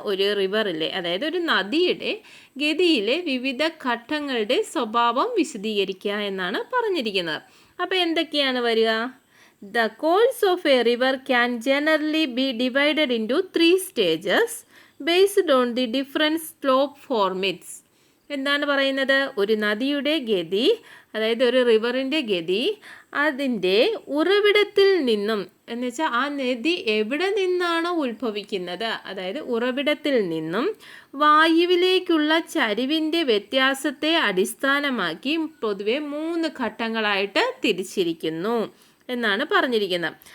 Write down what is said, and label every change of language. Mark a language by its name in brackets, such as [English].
[Malayalam] ഒരു റിവറിലെ, അതായത് ഒരു നദിയുടെ ഗതിയിലെ വിവിധ ഘട്ടങ്ങളുടെ സ്വഭാവം വിശദീകരിക്കുക എന്നാണ് പറഞ്ഞിരിക്കുന്നത്. അപ്പോൾ എന്തൊക്കെയാണ് വരിക? [English] The course of a river can generally be divided into 3 stages based on the different slope formats. [Malayalam] എന്താണ് പറയുന്നത്? ഒരു നദിയുടെ ഗതി, അതായത് ഒരു റിവറിൻ്റെ ഗതി, അതിൻ്റെ ഉറവിടത്തിൽ നിന്നും എന്ന് വെച്ചാൽ ആ നദി എവിടെ നിന്നാണോ ഉത്ഭവിക്കുന്നത്, അതായത് ഉറവിടത്തിൽ നിന്നും വായുവിലേക്കുള്ള ചരിവിൻ്റെ വ്യത്യാസത്തെ അടിസ്ഥാനമാക്കി പൊതുവെ 3 ഘട്ടങ്ങളായിട്ട് തിരിച്ചിരിക്കുന്നു എന്നാണ് പറഞ്ഞിരിക്കുന്നത്.